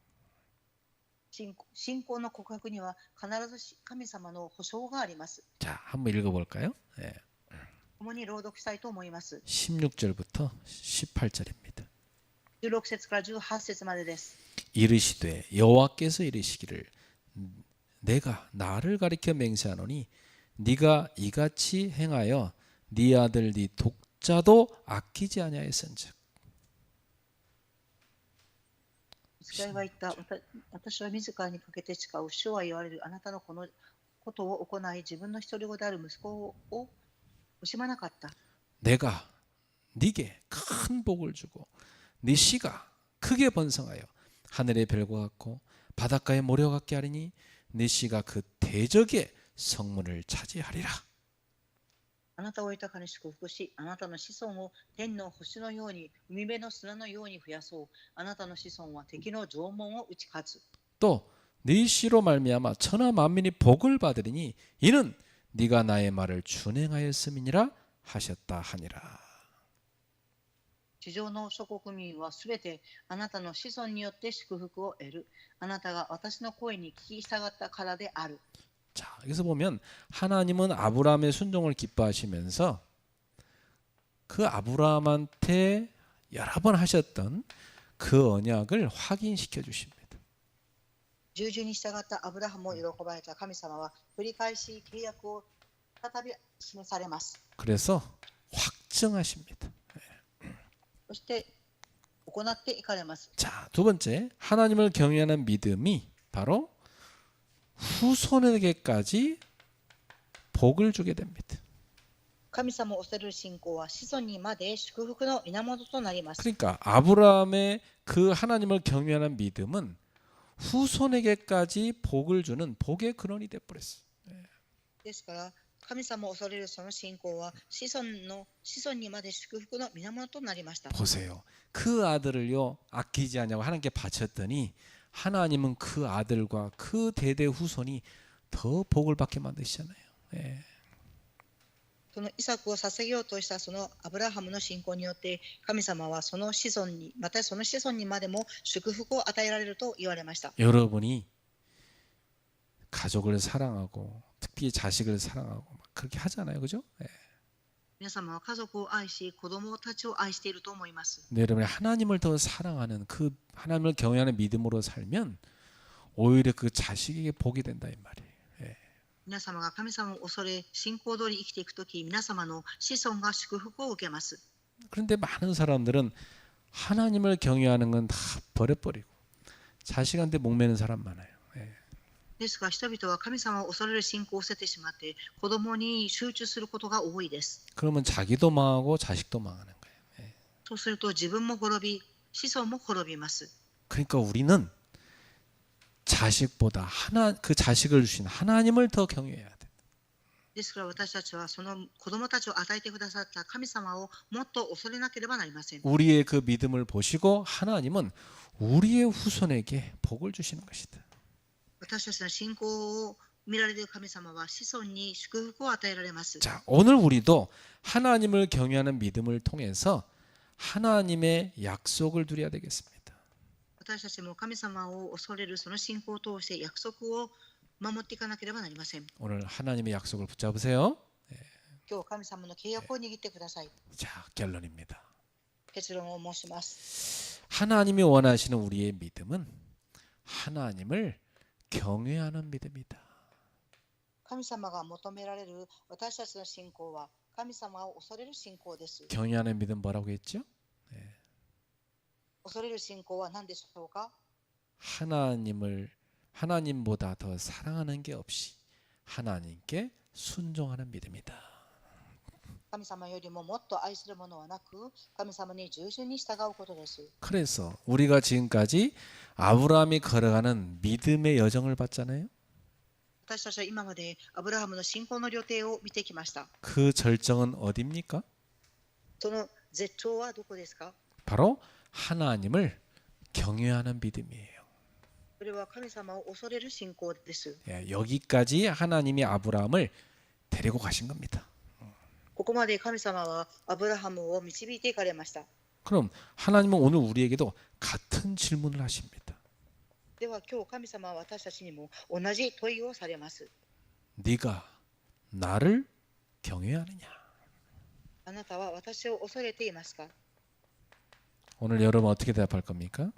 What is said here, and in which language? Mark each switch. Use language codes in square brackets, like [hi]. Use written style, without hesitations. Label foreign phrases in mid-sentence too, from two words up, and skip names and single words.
[ja] 信仰の告白には必ず神様の保証があります。 [ko] 자, 한번 읽어볼까요? 네. [ja] 共に朗読したいと思います。 [ko] 16절부터 18절입니다. [ja] 16 節から18節までです。 [ko] 이르시되 여호와께서 이르시기를 내가 나를 가리켜 맹세하노니 네가 이같이 행하여 네 아들 네 독자도 아끼지 아니하였은즉. [ja] 使いは言った。私は自らにかけて誓う。主は言われる。あなたのこのことを行い、自分の一人子である息子を惜しまなかった。 [ko] 내가 네게 큰 복을 주고 네 씨가 크게 번성하여 하늘의 별과 같고 바닷가의 모래와 같게 하리니 네 씨가 그 대적의 성문을 차지하리라. [ja] あなたを豊かに祝福し、あなたの子孫を天の星のように、海辺の砂のように増やそう。あなたの子孫は敵の城門を打ち勝つ。 [ko] 또 네 씨로 말미암아 천하 만민이 복을 받으리니 이는 네가 나의 말을 준행하였음이니라 하셨다 하니라. [ja] 地上の諸国民はすべてあなたの子孫によって祝福を得る。あなたが私の声に聞き従ったからである。 [ko] 자, 여기서 보면 하나님은 아브라함의 순종을 기뻐하시면서 그 아브라함한테 여러 번 하셨던 그 언약을 확인시켜 주십니다. [ja] 従順に従ったアブラハムを喜ばれた神様は繰り返し契約を再び示されます。 [ko] 그래서 확증하십니다. [ja] そして行っていかれます。 [ko] 자, 두 번째, 하나님을 경외하는 믿음이 바로 후손에게까지 복을 주게 됩니다. [ja] 神様を恐れる信仰は子孫にまで祝福の源となります。 [ko] 그러니까 아브라함의 그 하나님을 경외하는 믿음은 후손에게까지 복을 주는 복의 근원이 돼 버렸어요. [ja] ですから神様を恐れるその信仰は子孫にまで祝福の源となりました。 [ko] 보세요. 그 아들을요 아끼지 않냐고 하나님께 바쳤더니 하나님은 그 아들과 그 대대 후손이 더 복을 받게 만드시잖아요. 예. [ja] そのイサクを捧げようとしたそのアブラハムの信仰によって神様はその子孫にまたその子孫にまでも祝福を与えられると言われました。 [ko] 여러분이 가족을 사랑하고 특히 자식을 사랑하고 막 그렇게 하잖아요, 그죠? 예. [ja] 皆様は家族を愛し子供たちを愛していると思います。 [ko] 근데 여러분이 하나님을 더 사랑하는 그 하나님을 경외하는 믿음으로 살면 오히려 그 자식에게 복이 된다 이 말이에요. 예. [ja] 皆様が神様を恐れ信仰通り生きていくとき皆様の子孫が祝福を受けます。 [ko] 그런데 많은 사람들은 하나님을 경외하는 건 다 버려버리고 자식한테 목매는 사람 많아요. 예. [ja] ですが人々は神様を恐れる信仰を捨ててしまって子供に集中することが多いです。 [ko] 그러면 자기도 망하고 자식도 망하는 거예요. 예. [ja] そうすると自分も滅び子孫も滅びます。 [ko] 그러니까 우리는 자식보다 그 자식을 주신 하나님을 더 경외해야 돼. [ja] ですから私たちはその子供たちを与えてくださった神様をもっと恐れなければなりません。 [ko] 우리의 그 믿음을 보시고 하나님은 우리의 후손에게 복을 주시는 것이다. [ja] 私たちの信仰を見られる神様は子孫に祝福を与えられます。 [ko] 자, 오늘 우리도 하나님을 경외하는 믿음을 통해서 하나님의 약속을 누려야 되겠습니다. [ja] 私たちも神様を恐れるその信仰を通して約束を守っていかなければなりません。 [ko] 오늘 하나님의 약속을 붙잡으세요. [ja] 今日神様の契約を握ってください。 [ko] 자, 결론입니다. [ja] 結論を申します。 [ko] 하나님이 원하시는 우리의 믿음은 하나님을 경외하는 믿음이다. [ja] 神様が求められる私たちの信仰は神様を恐れる信仰です。 [ko] 경외하는 믿음 뭐라고 했죠? [ja] 恐れる信仰は何でしょうか？ [ko] 하나님보다 더 사랑하는 게 없이 하나님께 순종하는 믿음이다. [ja] 神様よりももっと愛するものはなく神様に従順に従うことです。 [ko] 그래서 우리가 지금까지 아브라함이 걸어가는 믿음의 여정을 봤잖아요. [ja] 私たちは今までアブラハムの信仰の旅程を見てきました。 [ko] 그 절정은 어디입니까? [ja] その絶頂はどこですか？ [ko] 바로 하나님을 경외하는 믿음이에요. [ja] それは神様を恐れる信仰です。 [ko] 여기까지 하나님이 아브라함을 데리고 가신 겁니다. [ja] ここまで神様はアブラハムを導いていかれました。 [ko] 그럼 하나님은 오늘 우리에게도 같은 질문을 하십니다. [ja] では今日神様は私たちにも同じ問いをされます。 [ko] 네가 나를 경외하느냐? [ja] あなたは私を恐れていますか？ [ko] 오늘 여러분 어떻게 대답할 겁니까?